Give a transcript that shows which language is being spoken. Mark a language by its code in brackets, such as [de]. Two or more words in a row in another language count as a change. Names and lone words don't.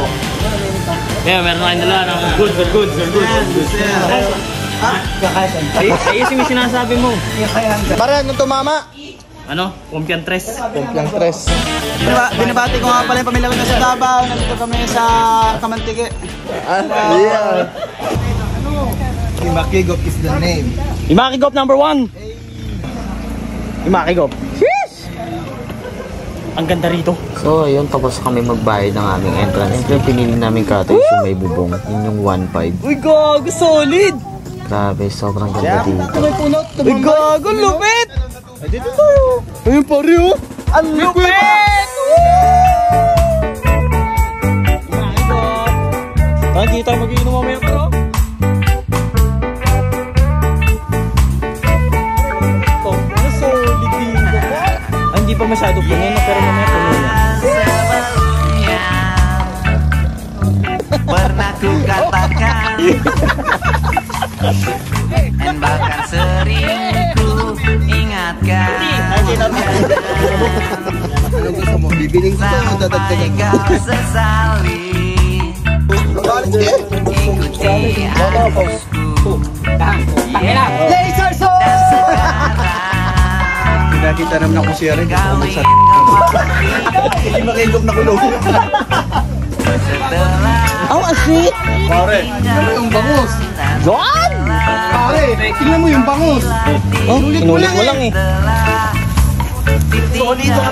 [tl] Kaya meron tayong dala ng good. Ayusin mo yung sinasabi mo. Pare, ano to mama? Ano? Kumpiang tres. Kumpiang tres. Binabati ko nga pala yung pamilya ko na sa Davao. Nandito kami sa Kamantigue. [en] Yeah. Imakigop is the name. [tl] Imakigop number 1. Imakigop. Ang ganda rito. So ayun, tapos kami magbayad ng aming entrance. Siyempre pinili namin cottage yung may bubong. Yun yung 1.5. Uy, gago, solid! Grabe, sobrang ganda dito. May punot. Uy, gago, lupit! Ay, dito tayo. Ayun, pare, oh. Ang lupit! Hindi tayo mag-iinom mamaya pero. Hindi pa masyado puno na pero mamaya puno na. [id] Pernah ku katakan dan bahkan sering ku ingatkan. [tl] Ano gusto mo? Bibiling ko ito, dadagdagan ko. [id] Kau sesali ikuti arusku [en] Laser sword! [id] dan sekarang [tl] Pinakita naman ako siya rin. [id] kau ingin [tl] Hindi makilog na kulog. [id] setelah [tl] Oh, asik! Pare, tingnan mo yung bangus. John! Pare, tingnan mo yung bangus. Oh, inulit mo lang eh. So, dito ka